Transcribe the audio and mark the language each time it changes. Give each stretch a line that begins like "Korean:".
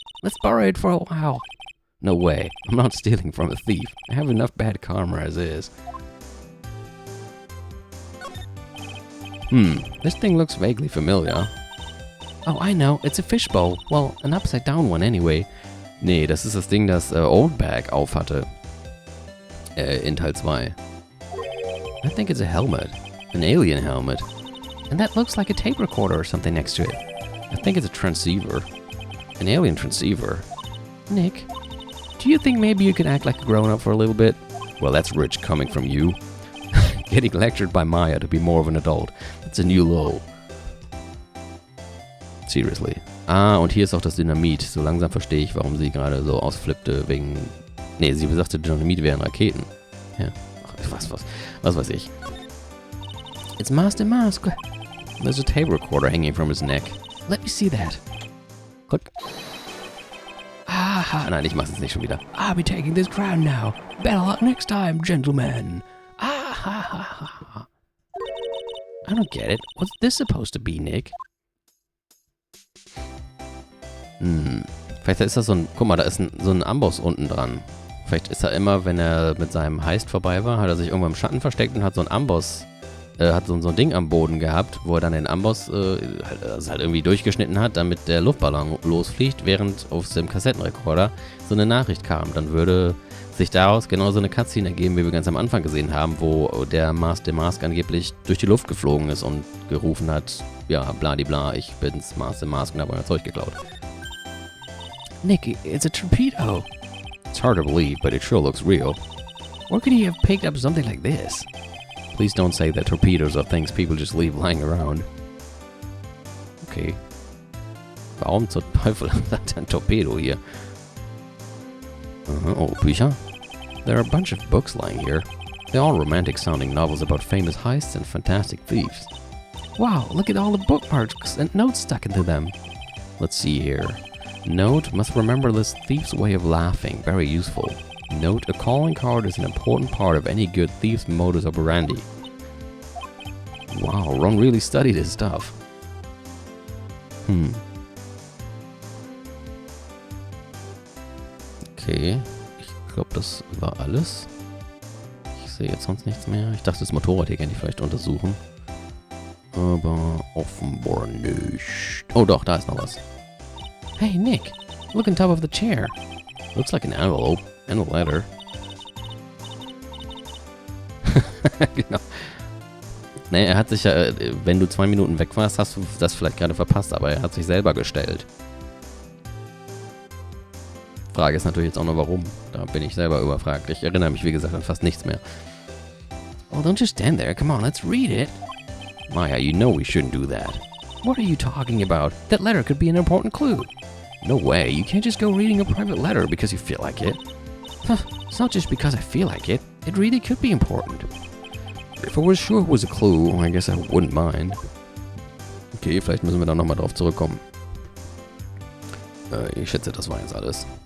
English: Let's borrow it for a while. No way. I'm not stealing from a thief. I have enough bad karma as is. This thing looks vaguely familiar. Oh, I know. It's a fishbowl. Well, an upside down one anyway.
German: Nee, das ist das Ding, das Oldbag aufhatte. In Teil 2.
English: I think it's a helmet. An alien helmet. And that looks like a tape recorder or something next to it. I think it's a transceiver. An alien transceiver. Nick, do you think maybe you could act like a grown-up for a little bit? Well, that's rich coming from you. Getting lectured by Maya to be more of an adult. That's a new low. Seriously.
German: Ah, und hier ist auch das Dynamit. So langsam verstehe ich, warum sie gerade so ausflippte wegen... Nee, sie sagte, Dynamit wären Raketen. Ja, ach, was weiß ich.
English: It's Master Mask. There's a tape recorder hanging from his neck. Let me see that. Click.
German: Ah, nein, ich mach's jetzt nicht schon wieder.
English: I'll be taking this crown now. Better luck next time, gentlemen. I don't get it. What's this supposed to be, Nick?
German: Vielleicht ist das so ein... Guck mal, da ist so ein Amboss unten dran. Vielleicht ist er immer, wenn er mit seinem Heist vorbei war, hat er sich irgendwo im Schatten versteckt und hat so ein Amboss... hat so ein Ding am Boden gehabt, wo er dann den Amboss halt irgendwie durchgeschnitten hat, damit der Luftballon losfliegt, während auf dem Kassettenrekorder so eine Nachricht kam. Dann würde sich daraus genau so eine Cutscene ergeben, wie wir ganz am Anfang gesehen haben, wo der Mask angeblich durch die Luft geflogen ist und gerufen hat, ja, bladibla, ich bin's, Mask und habe euer Zeug geklaut.
English: Nick, it's a torpedo. It's hard to believe, but it sure looks real. Where could he have picked up something like this? Please don't say that torpedoes are things people just leave lying around. Okay.
German: Warum zur Teufel hat er ein Torpedo hier? Oh, Bücher?
English: There are a bunch of books lying here. They're all romantic-sounding novels about famous heists and fantastic thieves. Wow, look at all the bookmarks and notes stuck into them. Let's see here. Note, must remember this thief's way of laughing. Very useful. Note, a calling card is an important part of any good thief's modus operandi. Wow, Ron really studied his stuff.
German: Okay, ich glaube, das war alles. Ich sehe jetzt sonst nichts mehr. Ich dachte, das Motorrad hier kann ich vielleicht untersuchen. Aber offenbar nicht. Oh doch, da ist noch was.
English: Hey, Nick, look on top of the chair. Looks like an envelope and a letter.
German: Genau. Nee, er hat sich ja, wenn du 2 Minuten weg warst, hast du das vielleicht gerade verpasst, aber er hat sich selber gestellt. Frage ist natürlich jetzt auch noch, warum. Da bin ich selber überfragt. Ich erinnere mich, wie gesagt, an fast nichts mehr.
English: Well, don't just stand there. Come on, let's read it. Maya, you know we shouldn't do that. What are you talking about? That letter could be an important clue. No way. You can't just go reading a private letter because you feel like it. It's not just because I feel like it. It really could be important. If I was sure it was a clue, I guess I wouldn't mind.
German: Okay, vielleicht müssen wir da nochmal drauf zurückkommen. Ich schätze, das war jetzt alles.